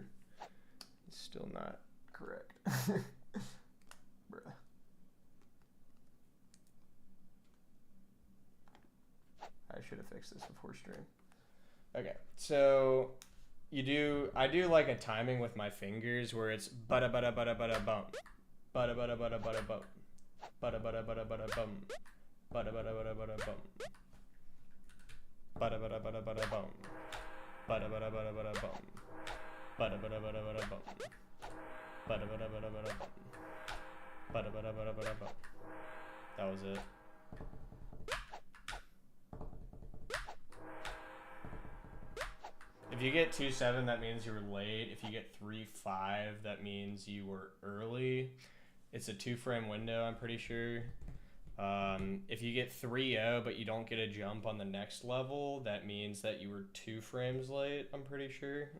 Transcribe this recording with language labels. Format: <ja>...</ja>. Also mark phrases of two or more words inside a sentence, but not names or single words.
<en>Still not correct. Bruh. I should have fixed this before stream. Okay, so I do like a timing with my fingers where it's bada bada bada bada bump, bada bada bada bada bump, bada bada bada bada bump, bada bada bada bada bump, bada bada bada bada bump, bada bada bada bada bump, bada bada bada bada bump, bada bada bada bada bump, bada bada bada bada bump. That was it. If you get 2-7, that means you were late. If you get 3-5, that means you were early. It's a 2-frame window, I'm pretty sure. If you get 3-0, but you don't get a jump on the next level, that means that you were 2 frames late, I'm pretty sure.</en>